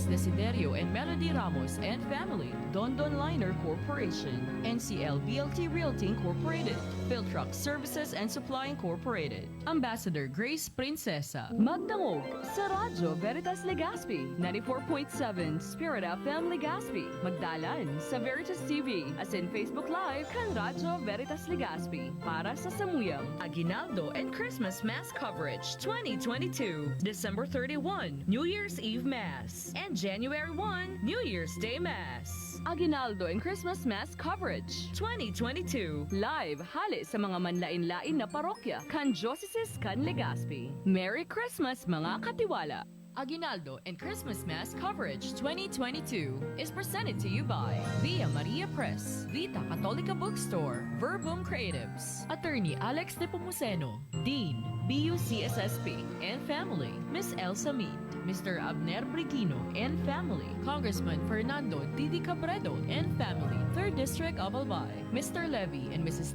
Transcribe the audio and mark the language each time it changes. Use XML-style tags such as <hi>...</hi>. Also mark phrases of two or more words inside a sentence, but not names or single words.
<en>Desiderio and Melody Ramos and family, Don Don Liner Corporation, NCL BLT Realty Incorporated, Philtruck Services and Supply Incorporated, Ambassador Grace Princesa, Magdangog sa Radyo Veritas Legazpi, 94.7 Spirit FM Legazpi, Magdalan sa Veritas TV, as in Facebook Live kan Radyo Veritas Legazpi.</en> <bik>Para sa Samuyang, Aguinaldo and Christmas Mass Coverage 2022, December 31, New Year's Eve Mass, and January 1, New Year's Day Mass. Aguinaldo and Christmas Mass Coverage 2022, live hali sa mga manlain-lain na parokya kan Diocese kan Legazpi.</bik> <en>Merry Christmas</en> <bik>mga katiwala!</bik> <en>Aguinaldo and Christmas Mass Coverage 2022 is presented to you by Via Maria Press, Vita Catholica Bookstore, Verbum Creatives, Attorney Alex De Pomuceno, Dean, BUCSSP, and family, Miss Elsa Mead, Mr. Abner Brigino and family, Congressman Fernando Didi Cabredo and family, 3rd District of Albay, Mr. Levy and Mrs.</en>